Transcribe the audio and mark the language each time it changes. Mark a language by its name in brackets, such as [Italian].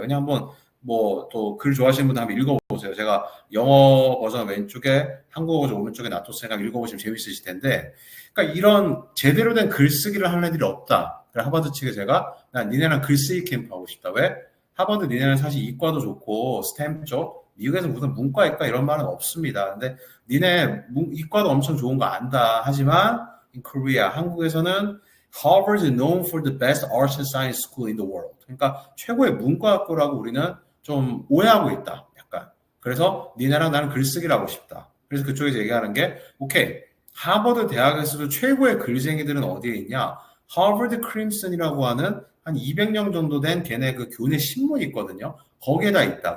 [Korean] 그냥 한번 뭐 또 글 좋아하시는 분들 한번 읽어보세요. 제가 영어 버전 왼쪽에 한국어 버전 오른쪽에 놔뒀으니까 읽어보시면 재밌으실 텐데 그러니까 이런 제대로 된 글쓰기를 하는 애들이 없다. 그래서 하버드 측에 제가 난 니네랑 글쓰기 캠프 하고 싶다. 왜? 하버드 니네는 사실 이과도 좋고 스템 쪽 미국에서 무슨 문과 이과 이런 말은 없습니다. 근데 니네 이과도 엄청 좋은 거 안다. 하지만 [English] in Korea [Korean] 한국에서는 [English] Harvard is known for the best arts and science school in the world. [Korean] 그러니까 최고의 문과학교라고 우리는 좀 오해하고 있다. 약간. 그래서 니네랑 나는 글쓰기를 하고 싶다. 그래서 그쪽에서 얘기하는 게 오케이. 하버드 대학에서도 최고의 글쟁이들은 어디에 있냐? 하버드 크림슨이라고 하는 한 200명 정도 된 걔네 그 교내 신문이 있거든요. 거기에다 있다.